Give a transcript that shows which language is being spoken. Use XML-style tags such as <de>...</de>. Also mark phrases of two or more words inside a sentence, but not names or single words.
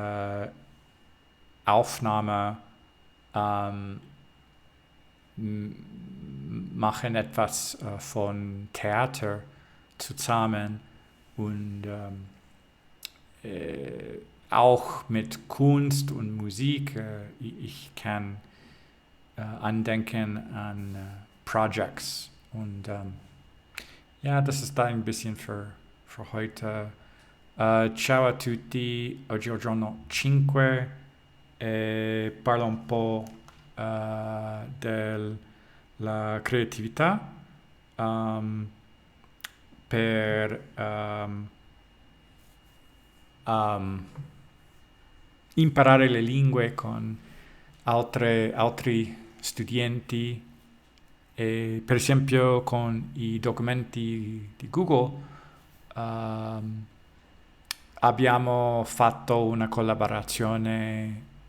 <de>Aufnahme machen etwas von Theater zusammen und auch mit Kunst und Musik. Ich kann andenken an Projects und ja, das ist da ein bisschen für heute.</de> <it>Ciao a tutti, oggi è il giorno 5 e parlo un po' della creatività per imparare le lingue con altri studenti e per esempio con i documenti di Google abbiamo fatto una collaborazione</it>